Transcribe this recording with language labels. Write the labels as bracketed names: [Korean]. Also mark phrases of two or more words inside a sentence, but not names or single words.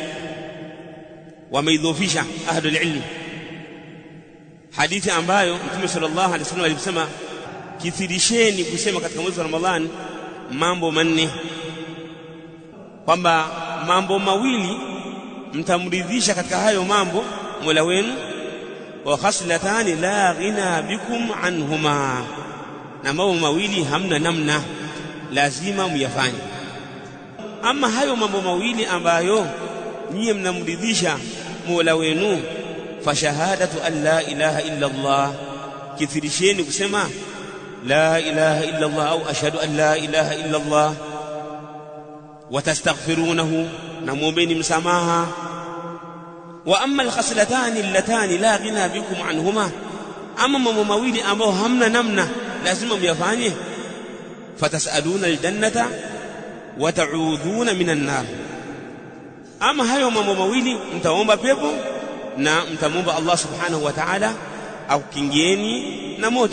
[Swahili] wameidhofisha [Arabic] أهل العلم, [Swahili] hadithi ambayo Mtume [Arabic] صلى الله عليه وسلم [Swahili] alisema, kithirisheni kusema katika mwezi wa Ramadhani mambo manne, kwamba mambo mawili mtamridhisha katika hayo mambo Mola wenu, [Arabic] وخصلتان لا غنى بكم عنهما, [Swahili] na mambo mawili hamna namna, lazima muyafanye. Ama hayo mambo mawili ambayo nyie mnamridhisha Mola wenu, [Arabic] فشهادة أن لا إله إلا الله, [Swahili] kithirisheni kusema [Arabic] لا إله إلا الله [Swahili] au [Arabic] أشهد أن لا إله إلا الله, وتستغفرونه, [Swahili] na muombeni msamaha. [Arabic] وأما الخصلتان اللتان لا غنى بكم عنهما, [Swahili] ama mambo mawili ambayo hamna namna, lazima myafanye, [Arabic] فتسألون الجنة وتعوذون من النار, [Swahili] ama hayo mambo mawili mtaomba pepo na mtamwomba Allah [Arabic] سبحانه وتعالى [Swahili] akukingieni na moto.